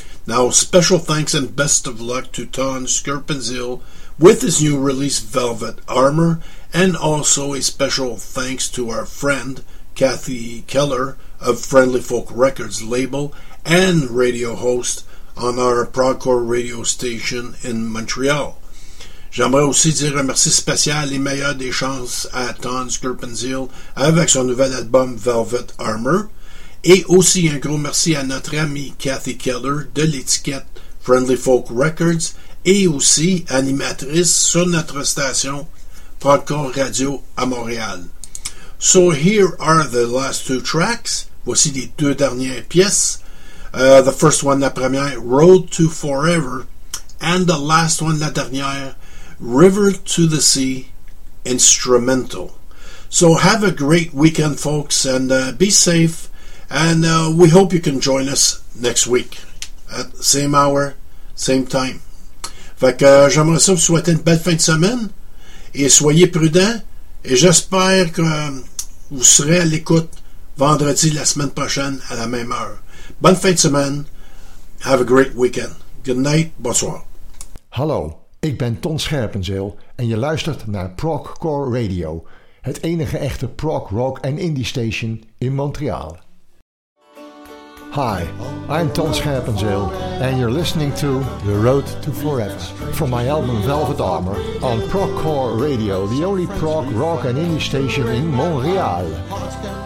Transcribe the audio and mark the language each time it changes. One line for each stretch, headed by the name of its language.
English: Now, special thanks and best of luck to Ton Scherpenzeel with his new release, Velvet Armor, and also a special thanks to our friend, Kathy Keller, of Friendly Folk Records label and radio host on our Procore radio station in Montreal.
French: J'aimerais aussi dire un merci spécial et meilleures des chances à Ton Scherpenzeel avec son nouvel album, Velvet Armor. Et aussi un gros merci à notre amie Kathy Keller de l'étiquette Friendly Folk Records et aussi animatrice sur notre station Proco Radio à Montréal.
English: So here are the last two tracks.
French: Voici les deux dernières pièces.
English: The first one,
French: la première,
English: Road to Forever. And the last one,
French: la dernière,
English: River to the Sea Instrumental. So have a great weekend, folks, and be safe. And we hope you can join us next week at same hour, same time.
French: Fait que j'aimerais ça vous souhaiter une belle fin de semaine et soyez prudents. Et j'espère que vous serez à l'écoute vendredi la semaine prochaine à la même heure. Bonne fin de semaine.
English: Have a great weekend. Good night. Bonsoir.
Dutch: Hallo, ik ben Ton Scherpenzeel en je luistert naar Procore Radio, het enige echte prog, rock en indie station in Montreal.
English: Hi, I'm Ton Scherpenzeel, and you're listening to The Road to Forever from my album Velvet Armor on Procore Radio, the only prog, rock, and indie station in Montreal.